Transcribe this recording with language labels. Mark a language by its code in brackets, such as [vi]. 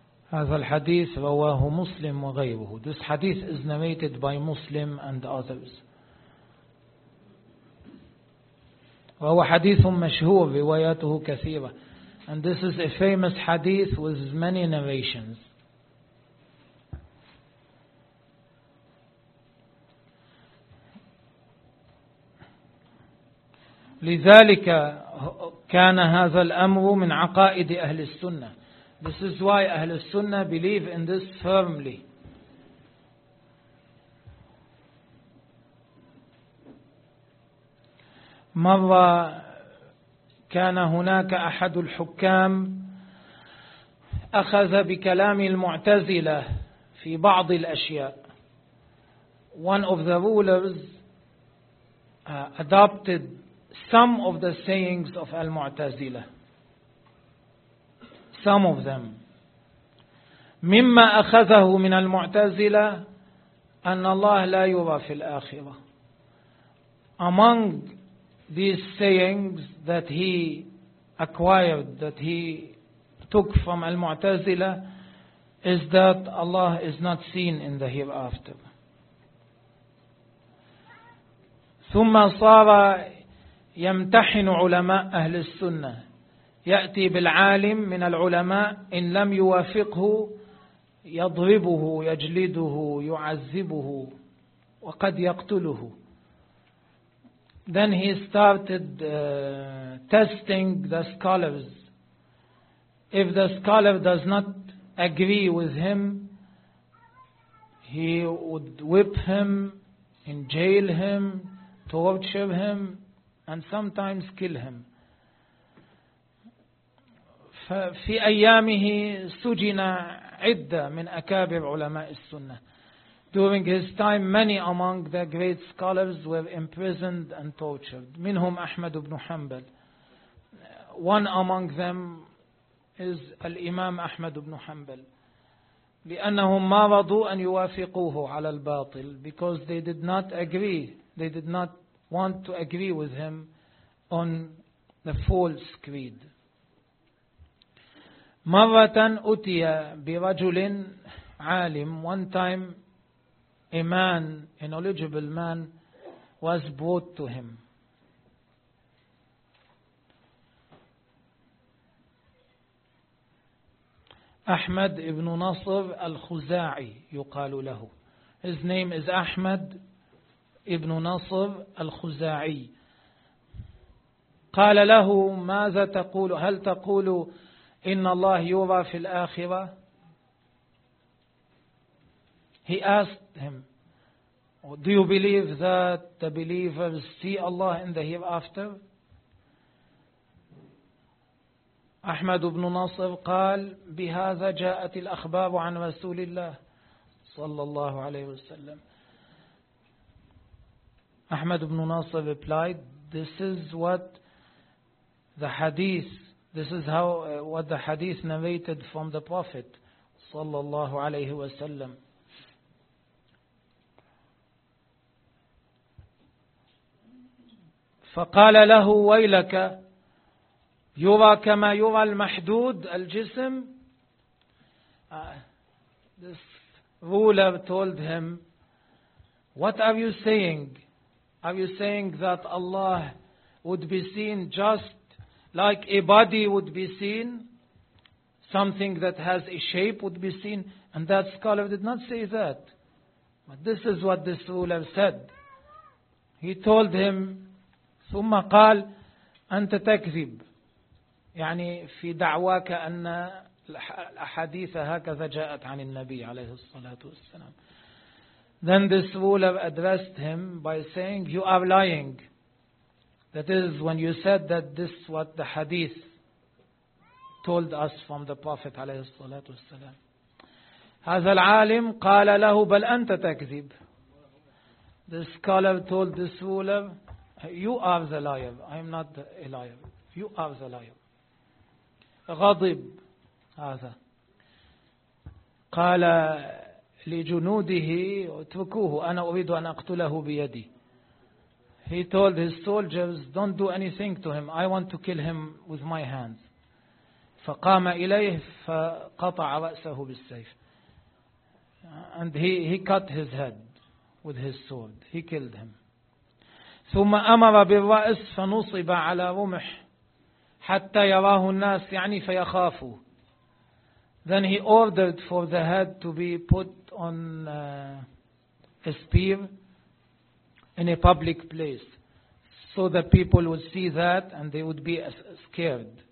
[ar] هذا الحديث رواه مسلم وغيره. [en] This hadith is narrated by Muslim and others. [ar] وهو حديث مشهور رواياته كثيرة. [en] And this is a famous hadith with many narrations. [ar] لذلك كان هذا الأمر من عقائد أهل السنة. [en] This is why أهل السنة believe in this firmly. [ar] مرة كان هناك أحد الحكام أخذ بكلام المعتزلة في بعض الأشياء. [en] One of the rulers adopted some of the sayings of Al-Mu'tazila. Some of them. [ar] مما أخذه من المعتزلة أن الله لا يرى في الآخرة. [en] Among these sayings that he acquired, that he took from Al-Mu'tazila, is that Allah is not seen in the hereafter. [ar] ثم صار يمتحن علماء أهل السنة. يأتي بالعالم من العلماء إن لم يوافقه يضربه يجلده يعذبه وقد يقتله. [en] Then he started testing the scholars. If the scholar does not agree with him, he would whip him, in jail him, torture him, and sometimes kill him. [ar] ففي أيامه سجن عدة من أكابر علماء السنة. [en] During his time, many among the great scholars were imprisoned and tortured. [ar] منهم أحمد بن حنبل. [en] One among them is [ar] الإمام أحمد بن حنبل. لأنهم ما رضوا أن يوافقوه على الباطل. [en] Because they did not agree. They did not want to agree with him on the false creed. [ar] مرة أتي برجل عالم. [en] One time a man, a knowledgeable man, was brought to him. [ar] أحمد ابن نصر الخزاعي يقال له. [en] His name is أحمد ابن نصر الخزاعي. [ar] قال له ماذا تقول؟ هل تقول إن الله يرى في الآخرة؟ [en] He asked him, do you believe that the believers see Allah in the hereafter? [ar] أحمد بن نصر قال بهذا جاءت الأخبار عن رسول الله صلى الله عليه وسلم. [en] أحمد بن نصر replied, this is what the hadith, this is how what the hadith narrated from the Prophet صلى الله عليه وسلم. [ar] فقال له ويلك يرى كما يرى المحدود الجسم. [en] This ruler told him, what are you saying? Are you saying that Allah would be seen just like a body would be seen? Something that has a shape would be seen? And that scholar did not say that. But this is what this ruler said. He told him, [ar] ثم قال أنت تكذب يعني في دعواك أن الأحاديث هكذا جاءت عن النبي عليه الصلاة والسلام. [en] Then this ruler addressed him by saying, you are lying. That is when you said that this what the hadith told us from the Prophet عليه الصلاة والسلام. [ar] هذا العالم قال له بل أنت تكذب. [en] The scholar told this ruler, you are the liar. I am not a liar. You are the liar. [ar] غضب هذا. قال لجنوده اتركوه أنا أريد أن أقتله بيدي. [en] He told his soldiers, don't do anything to him. I want to kill him with my hands. [ar] فقام إليه فقطع رأسه بالسيف. [en] And he cut his head with his sword. He killed him. [ar] ثم أمر بالرأس فنصب على رمح حتى يراه الناس يعني فيخافوا. [en] Then he ordered for the head to be put on a spear in a public place so the people would see that and they would be scared.